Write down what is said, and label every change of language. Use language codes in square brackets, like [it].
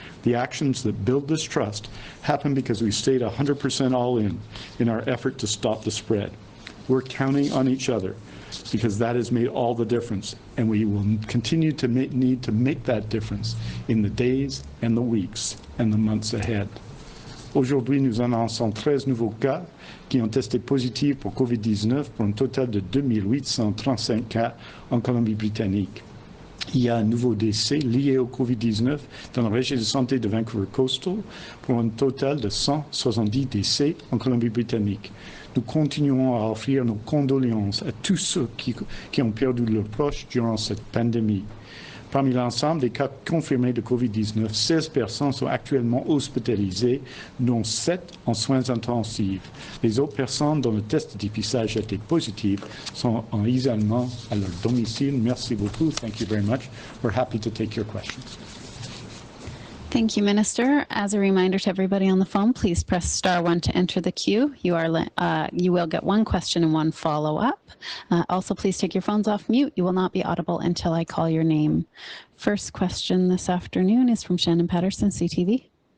[en] The actions that build this trust happen because we stayed 100% all in our effort to stop the spread. We're counting on each other, because that has made all the difference, and we will continue to need to make that difference in the days and the weeks and the months ahead. [fr] Aujourd'hui, nous annonçons 13 nouveaux cas qui ont testé positifs pour COVID-19 pour un total de 2835 cas en Colombie-Britannique. il y a un nouveau décès lié au COVID-19 dans le région de santé de Vancouver Coastal pour un total de 170 décès en Colombie-Britannique. Nous continuons à offrir nos condoléances à tous ceux qui ont perdu leurs proches durant cette pandémie. Parmi l'ensemble des cas confirmés de COVID-19, 16 personnes sont actuellement hospitalisées, dont 7 en soins intensifs. Les autres personnes dont le test de dépistage a été positif sont en isolement à leur domicile. Merci beaucoup. [en] Thank you very much. We're happy to take your questions. Thank you, Minister. As a reminder to everybody on the phone, please press *1 to enter the queue. You will get one question and one follow-up. Also, please take your phones off mute. You will not be audible until I call your name. First question this afternoon is from Shannon Patterson, CTV.